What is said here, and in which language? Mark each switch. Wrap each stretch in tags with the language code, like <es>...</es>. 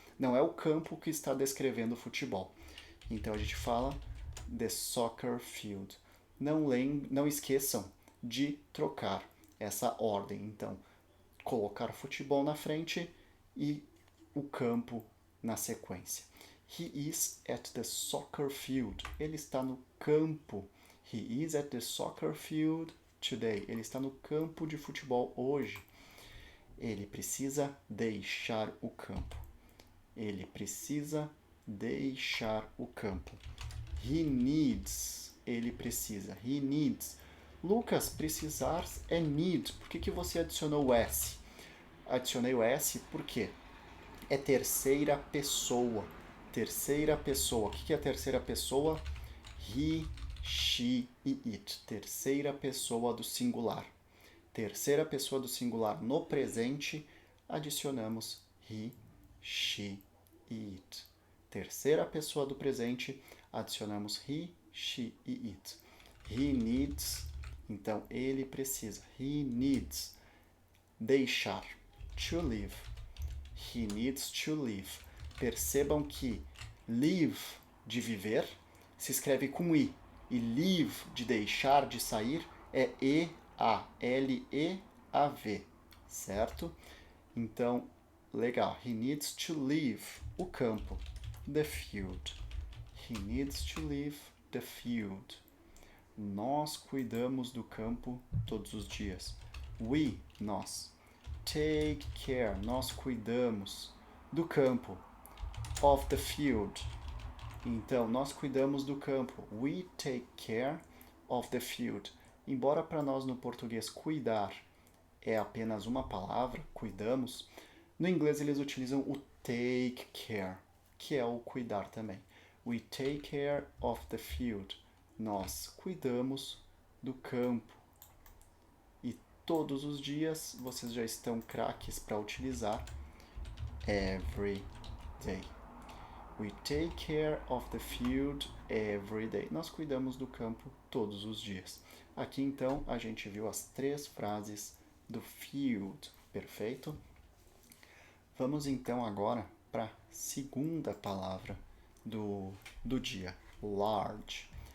<pt>Não é o campo que está descrevendo o futebol. Então a gente fala</pt> <en>the soccer field.</en> <pt>Não esqueçam de trocar essa ordem. Então, colocar futebol na frente e o campo na sequência.</pt> <en>He is at the soccer field.</en> <pt>Ele está no campo.</pt> <en>He is at the soccer field today.</en> <pt>Ele está no campo de futebol hoje. Ele precisa deixar o campo. Ele precisa deixar o campo.</pt> <en>He needs.</en> <pt>Ele precisa.</pt> <en>He needs.</en> <pt>Lucas, precisar é need. Por que você adicionou o S? Adicionei o S porque é terceira pessoa. Terceira pessoa. O que é a terceira pessoa? He, she e it. Terceira pessoa do singular. terceira pessoa do singular no presente, adicionamos he, she e it. Terceira pessoa do presente, adicionamos he, she e it.</pt> <en>He needs,</en> <pt>então ele precisa.</pt> <en>He needs deixar, to leave. He needs to leave.</en> <pt>Percebam que leave, de viver, se escreve com i. E leave, de deixar, de sair, é E-A, L-E-A-V, certo? Então, legal.</pt> <en>He needs to leave</en> <pt>o campo,</pt> <en>the field. He needs to leave the field.</en> <pt>Nós cuidamos do campo todos os dias. We, nós. Take care, nós cuidamos do campo.</pt> <en>Of the field.</en> <pt>Então, nós cuidamos do campo.</pt> <en>We take care of the field.</en> <pt>Embora para nós no português cuidar é apenas uma palavra, cuidamos, no inglês eles utilizam o take care, que é o cuidar também.</pt> <en>We take care of the field.</en> <pt>Nós cuidamos do campo. E todos os dias vocês já estão craques para utilizar every day.</pt> <en>We take care of the field every day.</en> <pt>Nós cuidamos do campo todos os dias. Aqui então a gente viu as 3 frases do field, perfeito? Vamos então agora para a segunda palavra do dia, large.</pt>